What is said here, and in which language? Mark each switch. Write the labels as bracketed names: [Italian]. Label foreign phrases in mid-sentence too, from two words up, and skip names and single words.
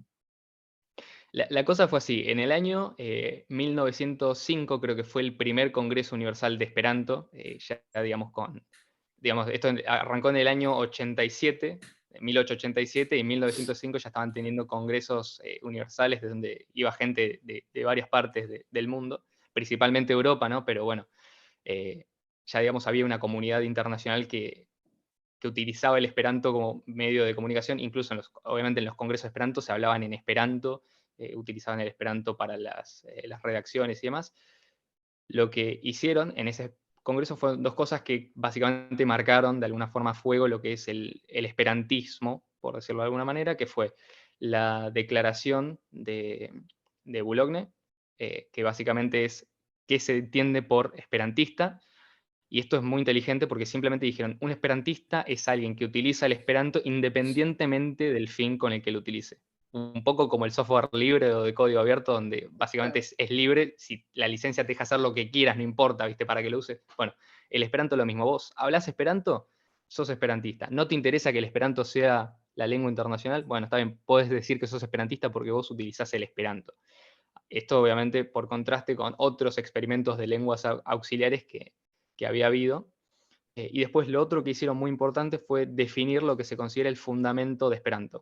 [Spanish] La cosa fue así, en el año 1905 creo que fue el primer Congreso Universal de Esperanto, ya digamos esto arrancó en el año 87, en 1887 y en 1905 ya estaban teniendo congresos universales de donde iba gente de varias partes del mundo, principalmente Europa, ¿no? Pero bueno, ya digamos había una comunidad internacional que utilizaba el esperanto como medio de comunicación, incluso obviamente en los congresos de esperanto se hablaban en esperanto, utilizaban el esperanto para las redacciones y demás. Lo que hicieron en ese congreso fueron dos cosas que básicamente marcaron de alguna forma a fuego lo que es el esperantismo, por decirlo de alguna manera, que fue la declaración de Boulogne, que básicamente es qué se entiende por esperantista. Y esto es muy inteligente porque simplemente dijeron, un esperantista es alguien que utiliza el esperanto independientemente del fin con el que lo utilice. Un poco como el software libre o de código abierto, donde básicamente es libre, si la licencia te deja hacer lo que quieras, no importa, ¿viste? Para que lo uses. Bueno, el esperanto es lo mismo. Vos hablas esperanto, sos esperantista. ¿No te interesa que el esperanto sea la lengua internacional? Bueno, está bien, podés decir que sos esperantista porque vos utilizás el esperanto. Esto obviamente por contraste con otros experimentos de lenguas auxiliares que había habido. Y después lo otro que hicieron muy importante fue definir lo que se considera el fundamento de Esperanto.